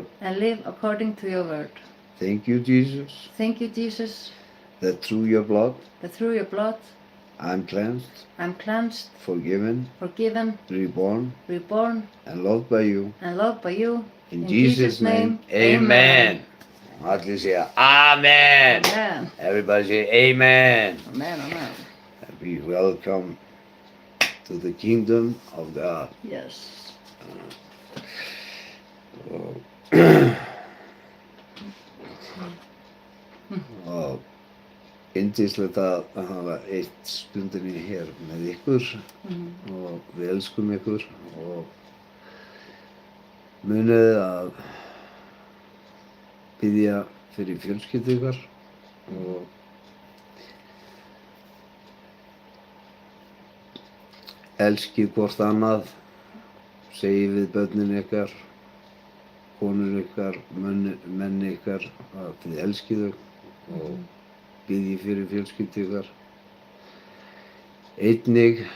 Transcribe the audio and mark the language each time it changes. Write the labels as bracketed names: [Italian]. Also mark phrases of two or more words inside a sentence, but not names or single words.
[English] and live according to your word. Thank you, Jesus, Thank you, Jesus, that through your blood that through your blood I'm cleansed, I'm cleansed, forgiven, forgiven, reborn, reborn, and loved by you. and loved by you. In Jesus' name, [Icelandic] amen. Allir segja amen. Amen. [English] Everybody say amen. Amen, amen. And be welcome to the kingdom of God. Yes. [Icelandic] Og yndislegt að hafa eitt stundinni hér með ykkur og við elskum ykkur og munið að biðja fyrir fjölskyldu ykkar og elskið hvort annað, segið við börnin ykkar, konur ykkar, menn ykkar að þið elskið þau og biðji fyrir fjölskyldu ykkar.